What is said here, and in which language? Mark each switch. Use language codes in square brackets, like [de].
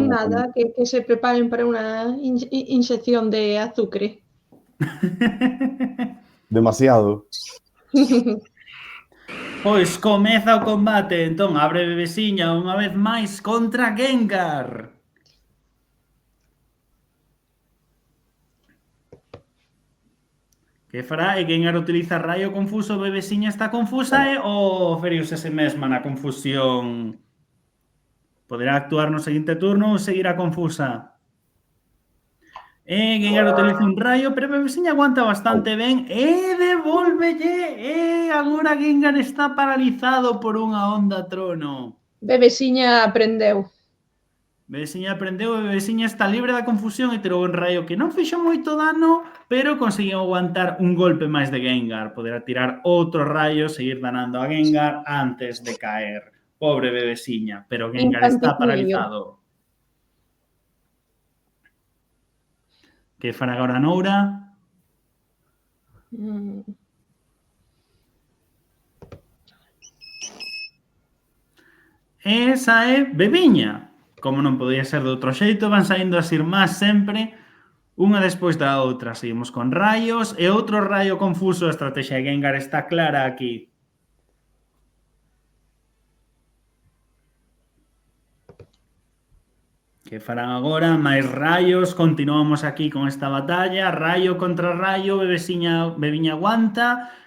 [es] nada, que se preparen para una inyección de azúcar. [gl] Demasiado. Pois comeza o combate, entón abre Bebesiña unha vez máis contra Gengar. Que fará? E Gengar utiliza raio confuso, Bebesiña está confusa e o feriuse ese mesma na confusión. Poderá actuar no seguinte turno ou seguirá confusa. Gengar utiliza un raio, pero Bebesiña aguanta bastante ben e devolvelle. Agora Gengar está paralizado por unha onda trono. Bebesiña aprendeu. Bebesiña aprendeu, Bebesiña está libre da confusión e tirou un raio que non fixo moito dano, pero conseguiu aguantar un golpe máis de Gengar. Poderá tirar outro raio, seguir danando a Gengar antes de caer. Pobre Bebesiña, pero Gengar está paralizado. Que fará agora Noura? Esa é Bebiña. Como non podía ser de outro xeito, van saindo as irmás sempre unha despois da outra. Seguimos con raios e outro raio confuso. A estrategia de Gengar está clara aquí. Que farán agora? Máis raios. Continuamos aquí con esta batalla. Raio contra raio. Bebiña aguanta.